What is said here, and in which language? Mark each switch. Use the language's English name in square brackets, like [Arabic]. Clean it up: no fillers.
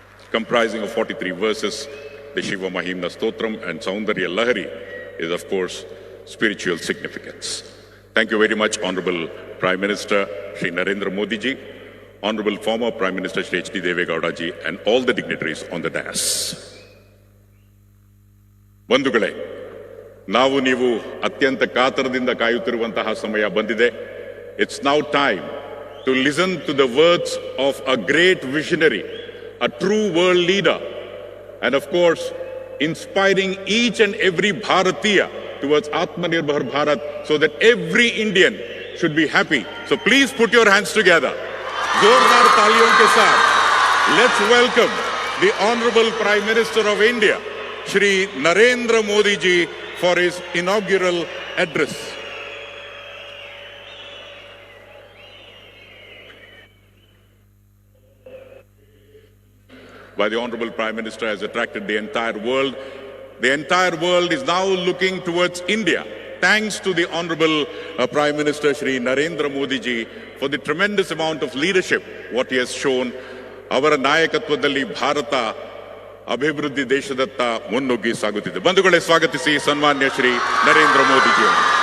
[English] Comprising of 43 verses, the Shiva Mahimna Stotram and Saundarya Lahari is of course spiritual significance. Thank you very much, Honorable Prime Minister Shri Narendra Modi ji, Honorable former Prime Minister Shri H.D. Devegowda ji and all the dignitaries on the dais. [Kannada] ಬಂಧುಗಳೇ, ನಾವು ನೀವು ಅತ್ಯಂತ ಕಾತರದಿಂದ ಕಾಯುತ್ತಿರುವಂತಹ ಸಮಯ ಬಂದಿದೆ. [English] It's now time to listen to the words of a great visionary, a true world leader, and of course, inspiring each and every Bharatiya towards Atmanirbhar Bharat so that every Indian should be happy. So please put your hands together. [Hindi] Zordar taaliyon ke saath, [English] let's welcome the Honorable Prime Minister of India, Shri Narendra Modi ji, for his inaugural address. By the Honorable Prime Minister has attracted the entire world. The entire world is now looking towards India, thanks to the Honorable Prime Minister Shri Narendra Modi ji for the tremendous amount of leadership what he has shown. [Kannada] ಅವರ ನಾಯಕತ್ವದಲ್ಲಿ ಭಾರತ ಅಭಿವೃದ್ಧಿ ದೇಶದತ್ತ ಮುನ್ನುಗ್ಗಿ ಸಾಗುತ್ತಿದೆ. ಬಂಧುಗಳೇ, ಸ್ವಾಗತಿಸಿ ಸನ್ಮಾನ್ಯ Shri Narendra Modi G ಅವರು.